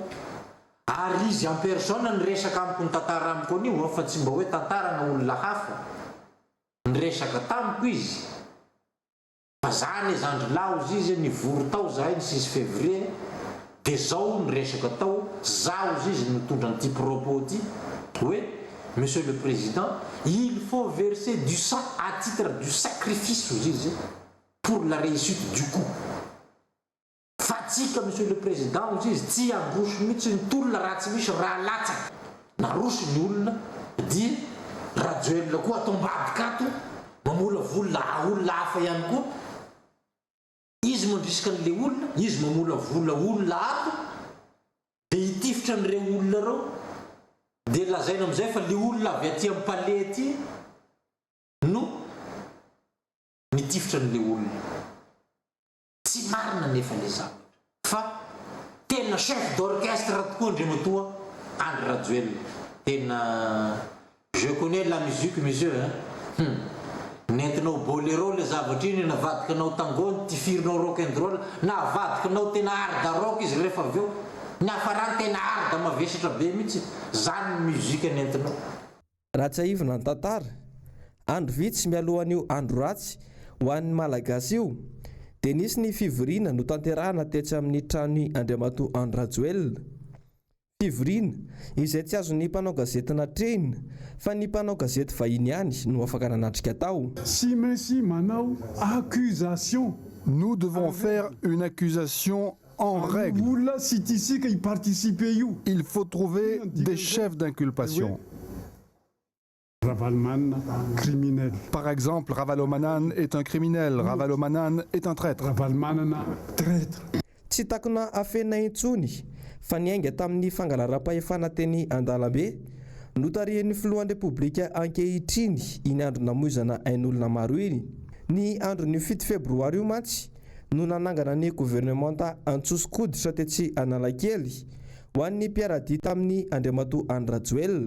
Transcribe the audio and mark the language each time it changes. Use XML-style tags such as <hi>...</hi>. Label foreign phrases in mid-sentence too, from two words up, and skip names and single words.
<mg>Ary izy</mg> <fr>en personne</fr> <mg>niresaka amiko ny tantara amiko anio fa tsy mba hoe tantarana olona hafa. Niresaka tamiko izy. Fa zany zandry laozy izy nivory tao zahay ny 6 février. Dia zao niresaka tao, zaho izy nitondra an'ity propos ity.</mg> <fr>Oui, Monsieur le Président, il faut verser du sang à titre du sacrifice pour la réussite du coup. Fatsika Monsieur le Président,</fr> <mg>tsy androso mihitsy ny tolona raha tsy misy raha latsaka. Naroso ny olona dia Rajoelina koa atao ambadika ato, mamola vola olona hafa ihany koa. Izy mandrisika an'le olona, izy mamola vola olona ato, dia hitifitra an'ireo olona reo. Dia lazaina amin'izay fa le olona avy aty amin'ny palais aty no nitifitra an'le olona. Tsy marina nefa le zavatra. Fa tena</mg> <fr>chef d'orchestre</fr> <mg>tokoa Andriamatoa Andry Rajoelina.</mg> <fr>Tena je connais la musique monsieur hein.</fr> <mg>Nentinao boléro le zavatra iny navadikanao tango tifirinao</mg> <en>rock and roll</en> <mg>na avadikanao tena arda rock izy rehefa avy eo ny hafarany tena arda mavesatra be mihitsy zany muzika nentinao. Ratsy aivina ny tantara andro vitsy mialohan'io andro ratsy ho an'ny malagasy io dia nisy ny fivoriana no tanterahana tetsy amin'ny trano Andriamatoa Andry Rajoelina. Fivoriana izay tsy azo ny mpanao gazety natrehina fa ny mpanao gazety vahiny ihany no afaka nanatrika tao. Si mainsi manao accusation.</mg> <fr>Nous devons faire une accusation en règle. Il faut trouver des chefs d'inculpation. Ravalomanana, criminel. Par exemple, Ravalomanana est un criminel, Ravalomanana est un traître. Ravalomanana, traître.</fr> <mg>Tsy takona afena intsony fa niainga tamin'ny fangalaram-pahefana teny Andalambe notarian'ny filohan'ny Repoblika ankehitriny iny andro namoizana ain'olona maro iny. Ny andron'ny 7 febroary io mantsy no nanangana ny gouvernemanta Antsosikoditra tetsy Analakely ho an'ny mpiaradia tamin'ny Andriamatoa Andry Rajoelina.</mg>